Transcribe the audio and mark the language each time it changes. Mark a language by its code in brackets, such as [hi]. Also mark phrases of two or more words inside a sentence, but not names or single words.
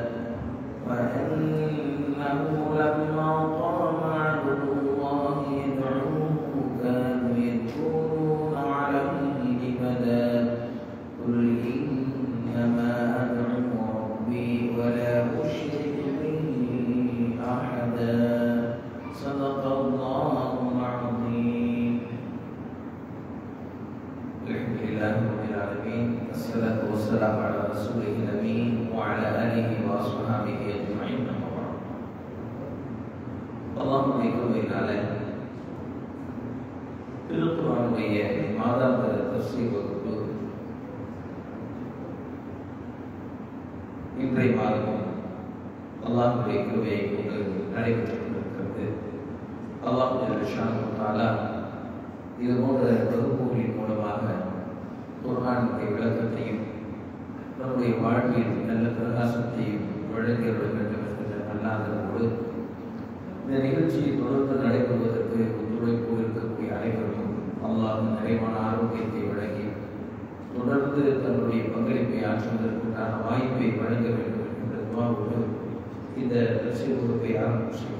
[ar] وأنه لما قام عبد الله يدعوه كانوا يذكرون عليه لبدا قل إنما أدعو ربي ولا أشرك به أحدا صدق الله العظيم. الحمد لله رب العالمين والصلاة والسلام على رسوله الأمين وعلى آله وأصحابه أجمعين. أما بعد. اللهم بكرمك [ta] திருக்குர்ஆனுடைய மாதாந்திர தஃசீர் வகுப்பு இன்றைய மாதமும் அல்லாஹ்வுடைய கிருபையை கொண்டு நடைபெற்றுக் கொண்டிருக்கிறது. [ar] الله جل شأنه تعالى [ta] இது போன்ற வகுப்புகளின் மூலமாக குர்ஆனுடைய விளக்கத்தையும் நம்முடைய வாழ்வில் நல்ல பிரகாசத்தையும் வழங்கிவிட வேண்டும் என்ற நல்லாதரவோடு இந்த நிகழ்ச்சியை தொடர்ந்து நடைபெறுவதற்கு ஒத்துழைப்பு இருக்கக்கூடிய அனைவருக்கும் அல்லாஹ் நிறைவான ஆரோக்கியத்தை வழங்கி தொடர்ந்து தன்னுடைய பங்களிப்பை ஆற்றுவதற்குண்டான வாய்ப்பை வழங்க வேண்டும் என்ற துஆவோடு இந்த தஃசீர் வகுப்பை ஆரம்பிக்கிறோம்.